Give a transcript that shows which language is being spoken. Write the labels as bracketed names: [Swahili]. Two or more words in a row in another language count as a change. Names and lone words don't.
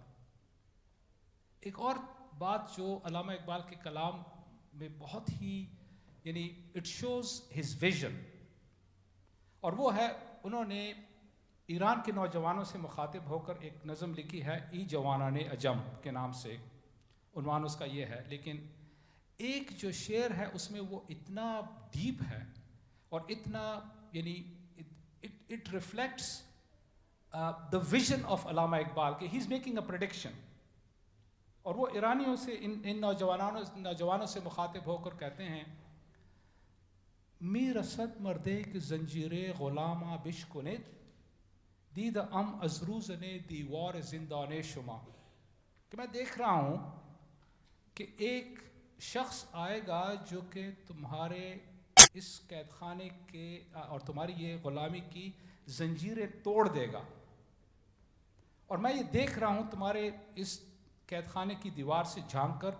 [Urdu] ایک اور بات جو علامہ اقبال کے کلام میں بہت ہی یعنی [English] it shows his vision, [Urdu] اور وہ ہے انہوں نے ایران کے نوجوانوں سے مخاطب ہو کر ایک نظم لکھی ہے، ای جوانان اجم کے نام سے، عنوان اس کا یہ ہے. لیکن ایک جو شعر ہے اس میں وہ اتنا ڈیپ ہے اور اتنا یعنی [English] it reflects the vision of Allama Iqbal [Urdu] کہ [English] he is making a prediction. [Urdu] اور وہ ایرانیوں سے ان نوجوانوں سے مخاطب ہو کر کہتے ہیں، [Persian] می رسد مردے کہ زنجیر غلامہ بشکند، دید ام از روزن دیوار زندان شما. [Urdu] کہ میں دیکھ رہا ہوں کہ ایک شخص آئے گا جو کہ تمہارے اس قید خانے کے اور تمہاری یہ غلامی کی زنجیریں توڑ دے گا، اور میں یہ دیکھ رہا ہوں تمہارے اس قید خانے کی دیوار سے جھانک کر.